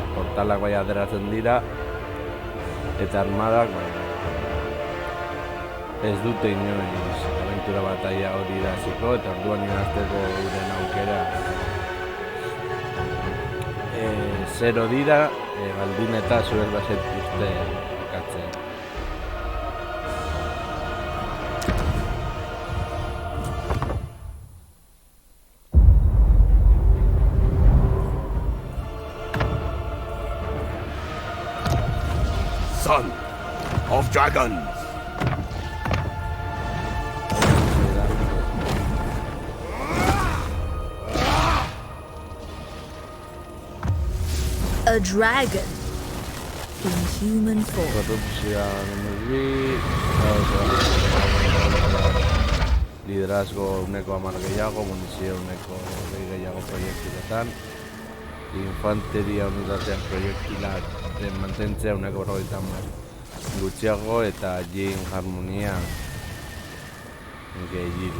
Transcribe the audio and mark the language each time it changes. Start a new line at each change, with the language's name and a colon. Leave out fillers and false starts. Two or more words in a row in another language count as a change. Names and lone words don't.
Basque: Portalak bai ateratzen dira eta armadak ez dute inoiz abentura bataia hori iraziko eta orduan irazteko euren aukera zero dira, baldin eta zuek bazetuzte jokatzen.
English: Son of dragons! A dragon in human form.
Basque: Korrupzioa liderazgo uneko 10 gehiago, munizio uneko 20 gehiago proiektiletan, infanteria unitatean proiektilak mantentzea uneko 50 gutxiago eta jin harmonia gehiago.